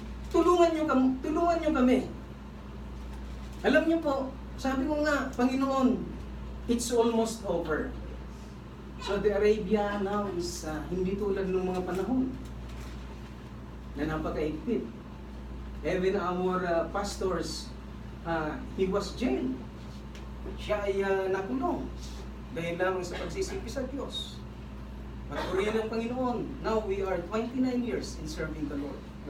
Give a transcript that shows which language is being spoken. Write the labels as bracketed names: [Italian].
[Filipino] Tulungan nyo kami. Alam nyo po, sabi ko nga, Panginoon, [English] it's almost over. [Filipino] Saudi Arabia [English] now is [Filipino] hindi tulad ng mga panahon na napakaigpit. [English] Even our pastors, he was jailed. [Filipino] Siya ay nakulong dahil lamang sa pagsisipis sa Diyos. Pagpurihan ng Panginoon, [English] now we are 29 years in serving the Lord.